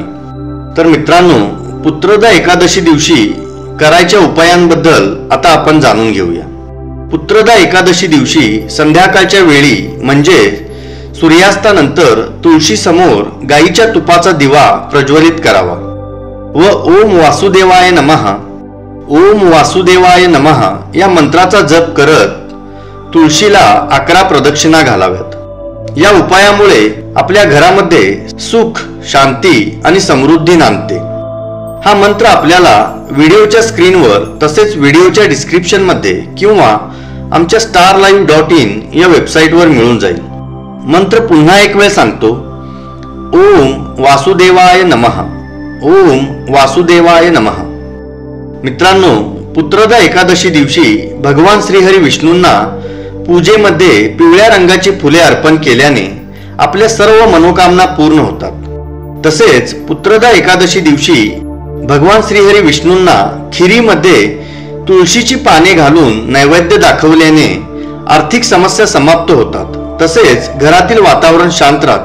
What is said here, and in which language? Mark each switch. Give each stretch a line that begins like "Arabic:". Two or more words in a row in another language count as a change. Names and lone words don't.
Marathi: तर मित्रांनो, पुत्रदा एकादशी दिवशी करायच्या उपायांबद्दल आता आपण जाणून घेऊया। पुत्रदा एकादशी दिवशी संध्याकाळच्या वेळी म्हणजे सूर्यास्तानंतर तुळशी समोर गाईच्या तुपाचा दिवा प्रज्वलित करावा व
Sanskrit: ओम वासुदेवाय नमः, ओम वासुदेवाय नमः
Marathi: या मंत्राचा जप करत तुळशीला 11 प्रदक्षिणा घालाव्यात। या उपायामुळे आपल्या घरामध्ये सुख, शांती आणि समृद्धी नांदते। हा मंत्र आपल्याला व्हिडिओच्या स्क्रीनवर तसेच व्हिडिओच्या डिस्क्रिप्शन मध्ये किंवा आमच्या starlive.in या वेबसाईटवर मिळून जाईल। मंत्र पुन्हा एक वेळ सांगतो,
Sanskrit: ओम वासुदेवाय नमः, ओम वासुदेवाय नमः।
Marathi: मित्रांनो, पुत्रदा एकादशी दिवशी भगवान श्रीहरी विष्णूंना पूजेमध्ये पिवळ्या रंगाची फुले अर्पण केल्याने आपल्या सर्व मनोकामना पूर्ण होतात। तसेच पुत्रदा एकादशी दिवशी भगवान श्रीहरी विष्णूंना खिरीमध्ये तुळशीची पाने घालून नैवेद्य दाखवल्याने आर्थिक समस्या समाप्त होतात, तसेच घरातील वातावरण शांत राहते।